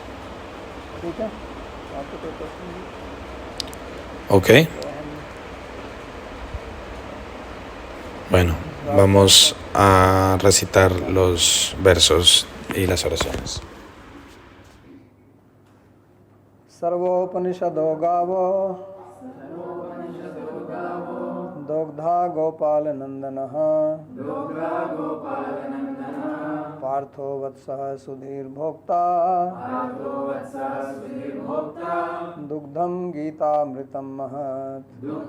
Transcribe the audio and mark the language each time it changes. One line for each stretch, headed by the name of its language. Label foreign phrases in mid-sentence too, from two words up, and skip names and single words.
Spanish: ¿Ok? Bueno, vamos a recitar los versos y las oraciones.
Sanskrit: सर्वोपनिषदो गावो दोग्धा गोपालनंदनः पार्थो वत्सः सुधीर्भोक्ता दुग्धं गीतामृतं महत्